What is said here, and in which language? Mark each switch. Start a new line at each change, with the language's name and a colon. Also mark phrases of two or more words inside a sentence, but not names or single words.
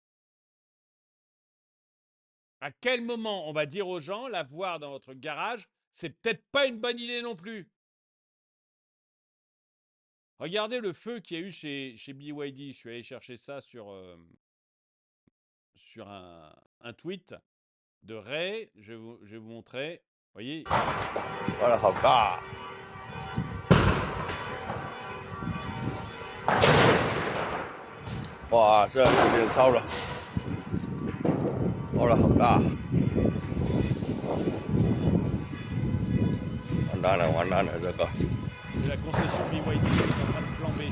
French: À quel moment on va dire aux gens, la voir dans votre garage, c'est peut-être pas une bonne idée non plus? Regardez le feu qu'il y a eu chez BYD. Je suis allé chercher ça sur un tweet de Ray. Je vais vous montrer. Vous voyez,
Chinese: 哇，好大！哇，这有点烧了，烧了好大！完蛋了，完蛋了，这个
French: c'est la concession BYD qui est en train de flamber.